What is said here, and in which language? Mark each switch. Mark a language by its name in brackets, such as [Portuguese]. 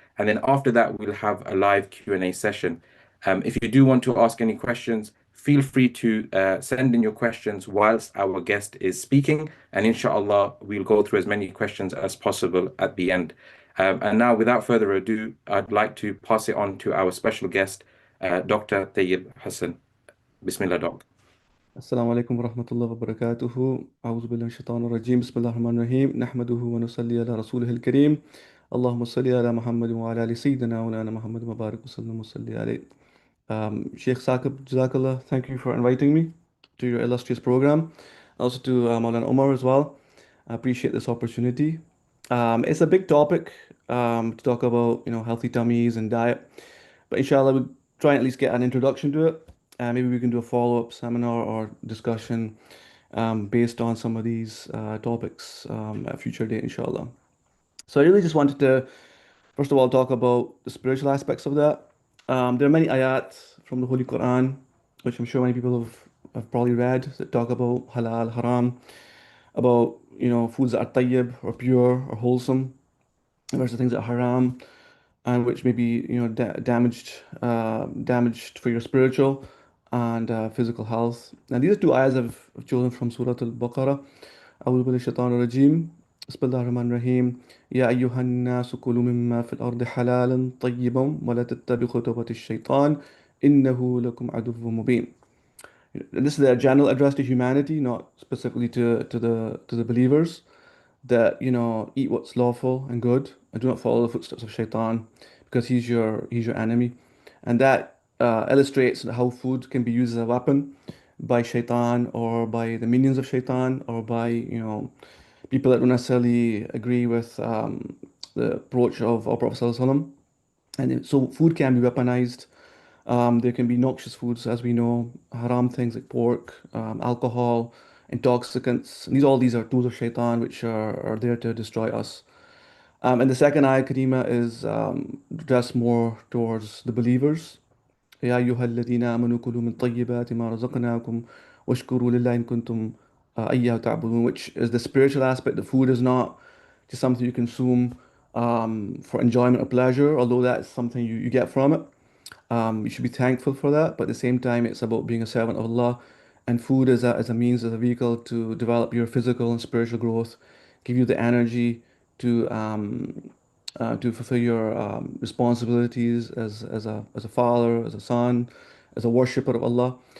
[English] And then after that, we'll have a live Q&A session. If you do want to ask any questions, feel free to send in your questions whilst our guest is speaking. And inshallah, we'll go through as many questions as possible at the end. And now, without further ado, I'd like to pass it on to our special guest, Dr. Tuyyub Hassan. Bismillah, Doc. [Arabic] السلام عليكم ورحمة الله وبركاته أعوذ بالله من الشيطان الرجيم بسم الله الرحمن الرحيم نحمده ونصلي على رسوله الكريم اللهم صل على محمد وعلى آل سيدنا وعلى محمد وبارك وسلم وصلي عليه Sheikh Saqib, Jazakallah, [English] thank you for inviting me to your illustrious program. Also to Maulana Omar as well. I appreciate this opportunity. It's a big topic to talk about, healthy tummies and diet. But inshallah, we'll try and at least get an introduction to it. Maybe we can do a follow-up seminar or discussion based on some of these topics at a future date, inshallah. So I really just wanted to, first of all, talk about the spiritual aspects of that. There are many ayat from the Holy Quran, which I'm sure many people have probably read, that talk about halal, haram, about, foods that are tayyib or pure or wholesome versus things that are haram and which may be, damaged for your spiritual and physical health. And these are two ayahs I've chosen from Surah Al-Baqarah. [Arabic] أعوذ بالله الشيطان الرجيم بسم الله الرحمن الرحيم يا أيها الناس كلوا مما في الأرض حلالا طيبا ولا تتبعوا خطوات الشيطان إنه لكم عدو مبين. [English] This is a general address to humanity, not specifically to the believers, that eat what's lawful and good and do not follow the footsteps of shaitan because he's your enemy. And that illustrates how food can be used as a weapon by shaitan or by the minions of shaitan or by people that don't necessarily agree with the approach of our Prophet ﷺ. And so food can be weaponized. There can be noxious foods, as we know, haram things like pork, alcohol, intoxicants. And all these are tools of shaitan which are there to destroy us. And the second ayah Karima is addressed more towards the believers. [Arabic] يا أيها الذين آمنوا كلوا من طيبات ما رزقناكم واشكروا لله إن كنتم إياه تعبدون, [English] which is the spiritual aspect. The food is not just something you consume for enjoyment or pleasure, although that's something you get from it. You should be thankful for that, but at the same time, it's about being a servant of Allah. And food is a means, as a vehicle to develop your physical and spiritual growth, give you the energy to fulfill your responsibilities as a father, as a son, as a worshipper of Allah.